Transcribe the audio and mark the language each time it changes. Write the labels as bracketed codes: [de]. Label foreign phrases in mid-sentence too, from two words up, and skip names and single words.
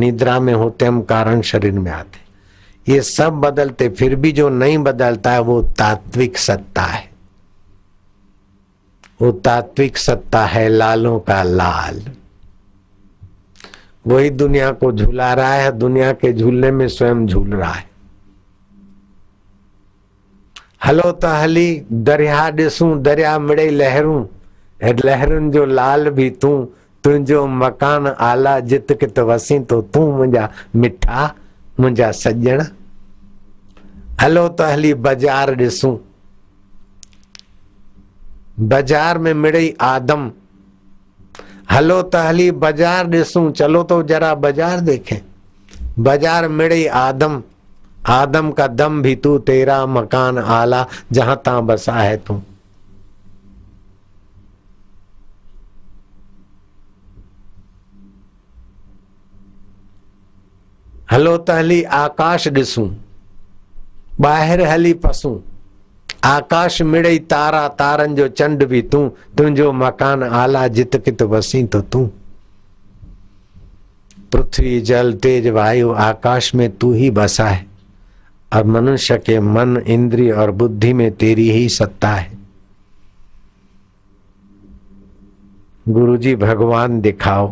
[hi] निद्रा में होते हम कारण शरीर में आते, ये सब बदलते, फिर भी जो नहीं बदलता है वो तात्विक सत्ता है। वो तात्विक सत्ता है लालों का लाल। वही दुनिया को झूला रहा है, दुनिया के झूलने में स्वयं झूल रहा है। [sd] हलो त हली दरिया ॾिसूं, दरिया मिड़ई लहरूं, लहरुनि जो लाल भी तूं, तुंहिंजो मकान आला जित कित वसी तो तूं मुंहिंजा मिठा मुंहिंजा सजण। हलो त हली बाजार ॾिसूं, बाजार में मिड़ई आदम। हलो त हली बाजार ॾिसूं, [hi] चलो तो जरा बाजार देखें। [sd] बाजार मिड़ई आदम, [hi] आदम का दम भी तू, तेरा मकान आला जहां तहां बसा है तू। [sd] हलो त हली आकाश ॾिसूं, ॿाहिरि हली पसूं। आकाश मिड़ई तारा, तारन जो चंड भी तू, तुंहिंजो मकान आला जित कित वसी तो तू। [hi] पृथ्वी जल तेज वायु आकाश में तू ही बसा है, और मनुष्य के मन इंद्रिय और बुद्धि में तेरी ही सत्ता है। गुरुजी भगवान दिखाओ।